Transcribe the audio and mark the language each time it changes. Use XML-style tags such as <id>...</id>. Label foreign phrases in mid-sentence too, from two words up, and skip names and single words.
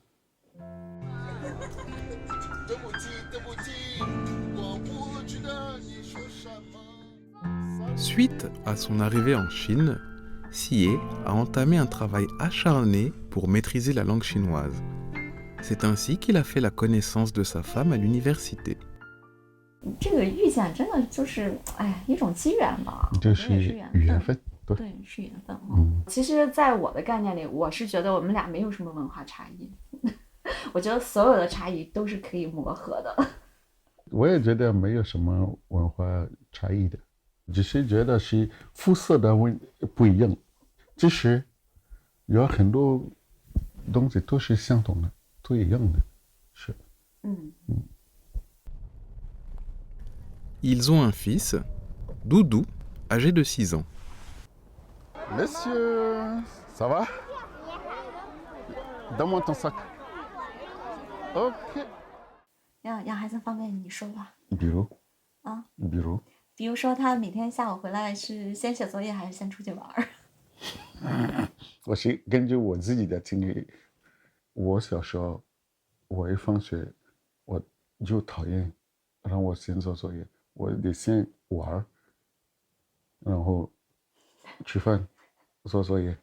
<fr>Suite à son arrivée en Chine, Sié a entamé un travail acharné pour maîtriser la langue chinoise. C'est ainsi qu'il a fait la connaissance de sa femme à l'université.</fr> <zh>Je 个遇见真的就是，哎，一种机缘吧，就我觉得也是缘分，对，对，是缘分哈。嗯，其实，在我的概念里，我是觉得我们俩没有什么文化差异，我觉得所有的差异都是可以磨合的。我也觉得没有什么文化差异的，只是觉得是肤色的不一样。其实有很多东西都是相同的，都一样的，是。</zh> <fr>Ils ont un fils, Doudou, âgé de 6 ans. Monsieur, ça va? Donne-moi ton sac. OK.</fr> <zh>让孩子方便你说吧。 Bureau. 啊 Bureau. 比如说，他每天下午回来是先写作业还是先出去玩儿？我是根据我自己的经历，我小时候，我一放学，我就讨厌让我先做作业，我得先玩，然后吃饭，做作业。</zh>